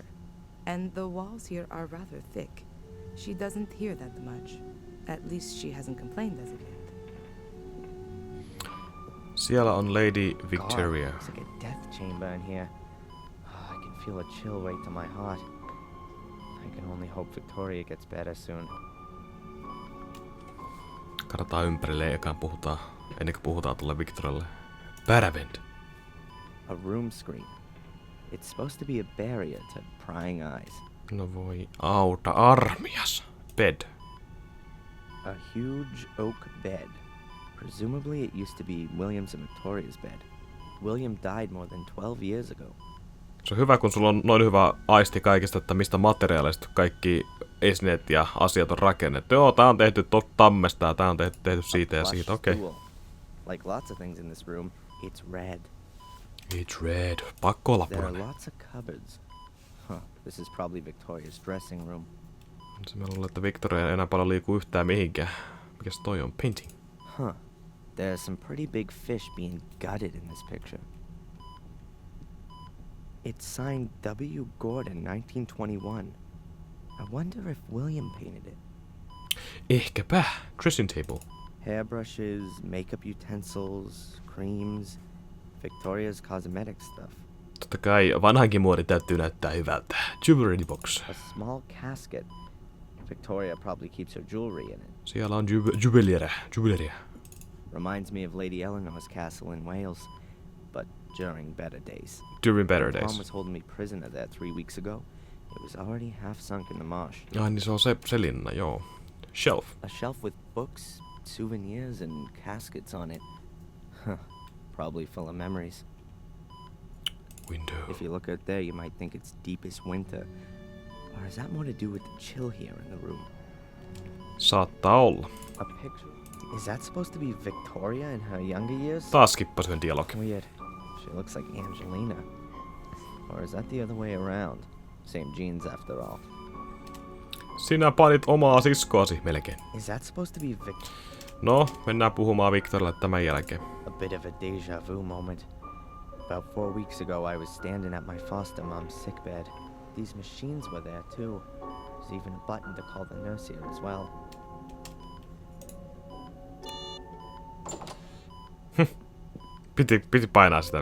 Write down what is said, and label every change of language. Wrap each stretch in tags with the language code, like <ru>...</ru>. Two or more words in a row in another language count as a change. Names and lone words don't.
<en>And the walls here are rather thick. She doesn't hear that much. At least she hasn't complained as of yet.</en> <fi>Siellä on Lady Victoria.</fi> <en>God, it's like a death chamber in here. Oh, I can feel a chill right to my heart. I can only hope Victoria gets better soon.</en> <fi>Katsotaan ympärille ekaan puhutaan, ennen kuin puhutaan tuolle Victorialle. Pääsevät.</fi> <en>A room screen. It's supposed to be a barrier to prying eyes.</en> <fi>No voi auta armias.</fi> <en>Bed. A huge oak bed. Presumably it used to be William's and Victoria's bed. William died more than 12 years ago.</en> <fi>Se on hyvä, kun sulla on noin hyvä aisti kaikista, että mistä materiaalista kaikki esineet ja asiat on rakennettu. Joo, tää on tehty tammesta ja tää on tehty siitä ja siitä, okei.</fi> <en>Okay. Like lots of things in this room, it's red. It's red.</en> <fi>Pakko olla</fi> <en>There are</en> <fi>punainen.</fi> <en>lots of cupboards. This is probably Victoria's dressing room.</en> <fi>Se mä luulen, että Victoria ei enää paljon liiku yhtään mihinkään. Mikäs toi on?</fi> <en>Painting. There's some pretty big fish being gutted in this picture. It's signed W. Gordon, 1921. I wonder if William painted it. Ehkäpä. Dressing table. Hairbrushes, makeup utensils, creams, Victoria's cosmetic stuff.</en> <fi>Totta kai vanhankin muodi täytyy näyttää hyvältä.</fi> <en>Jewelry box. A small casket. Victoria probably keeps her jewelry in it.</en> <fi>Siellä on jewelry.</fi> <en>Reminds me of Lady Eleanor's castle in Wales, but during better days. During better When Tom days. was holding me prisoner there 3 weeks ago. It was already half sunk in the marsh.</en> <fi>Ai niin se on se linna, joo.</fi> <en>Shelf. A shelf with books, souvenirs, and caskets on it. Probably full of memories. Window. If you look out there, you might think it's deep as winter. Or has that more to do with the chill here in the room?</en> <fi>Saattaa olla.</fi> <en>A picture? Is that supposed to be Victoria in her younger years?</en> <fi>Taas skippasin yhden dialogin.</fi> <en>Weird. She looks like Angelina. Or is that the other way around? Same genes after all.</en> <fi>Sinä panit omaa siskoasi melkein.</fi> <en>Is that supposed to be</en> <fi>No, mennään puhumaan Victorialle tämän jälkeen.</fi> <en>A bit of a deja vu moment. About 4 weeks ago, I was standing at my foster mom's sickbed. These machines were there too. There's even a button to call the nurse here as well.</en> <fi>Piti painaa sitä.</fi>